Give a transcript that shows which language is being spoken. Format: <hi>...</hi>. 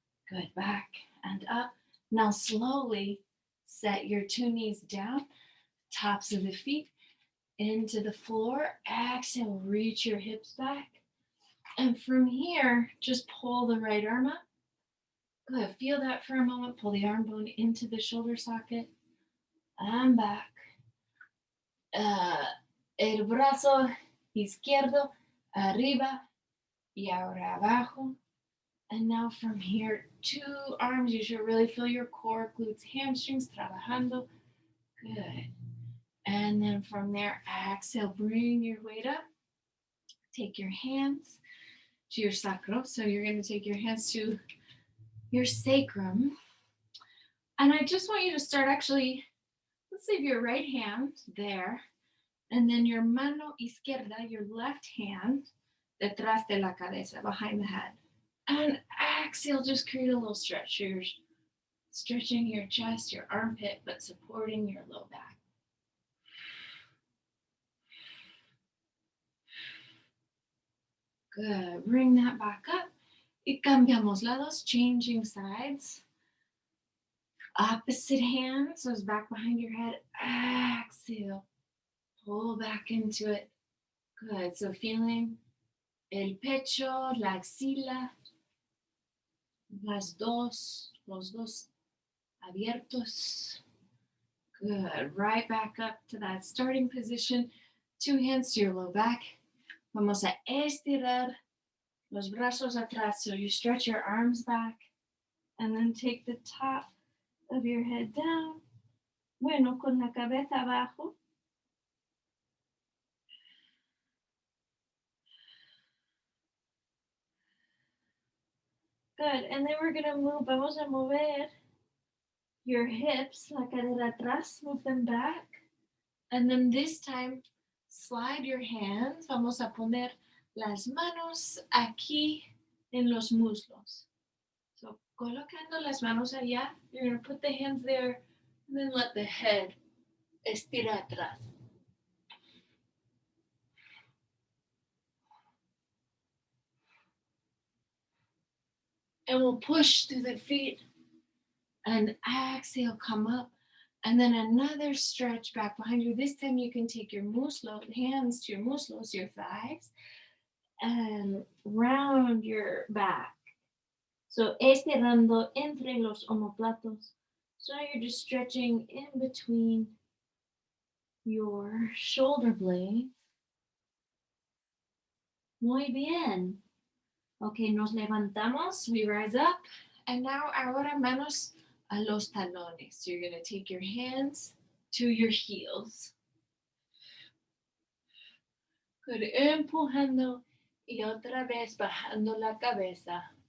<en>Good, back and up. Now slowly set your two knees down, tops of the feet into the floor. Exhale, reach your hips back. And from here, just pull the right arm up. Good, feel that for a moment. Pull the arm bone into the shoulder socket and back.</en> <es>El brazo izquierdo arriba y ahora abajo.</es> <en>And now from here, two arms. You should really feel your core, glutes, hamstrings</en> <es>trabajando.</es> <en>Good. And then from there, exhale, bring your weight up. Take your hands to your sacro. So you're going to take your hands to your sacrum. And I just want you to start actually, let's leave your right hand there. And then your</en> <es>mano izquierda,</es> <en>your left hand,</en> <es>detrás de la cabeza,</es> <en>behind the head. And exhale, just create a little stretch. You're stretching your chest, your armpit, but supporting your low back. Good. Bring that back up.</en> <es>Y cambiamos lados,</es> <en>changing sides. Opposite hand, so it's back behind your head. Exhale. Pull back into it. Good. So feeling</en> <es>el pecho, la axila, los dos abiertos.</es> <en>Good. Right back up to that starting position. 2 hands to your low back.</en> <es>Vamos a estirar los brazos atrás.</es> <en>So you stretch your arms back and then take the top of your head down.</en> <es>Bueno, con la cabeza abajo.</es> <en>Good. And then we're going to move.</en> <es>Vamos a mover</es> <en>your hips,</en> <es>la cadera atrás.</es> <en>Move them back. And then this time, slide your hands.</en> <es>Vamos a poner las manos aquí en los muslos.</es> <en>So</en> <es>colocando las manos allá,</es> <en>you're going to put the hands there and then let the head</en> <es>estira atrás.</es> <en>And we'll push through the feet and exhale, come up. And then another stretch back behind you. This time you can take your hands to your muslos, your thighs, and round your back.</en> <es>So estirando entre los omoplatos.</es> <en>So now you're just stretching in between your shoulder blades.</en> <es>Muy bien. Okay, nos levantamos,</es> <en>we rise up. And now</en> <es>ahora manos a los talones.</es> <en>So you're going to take your hands to your heels. Good.</en> <es>Empujando y otra vez bajando la cabeza.</es>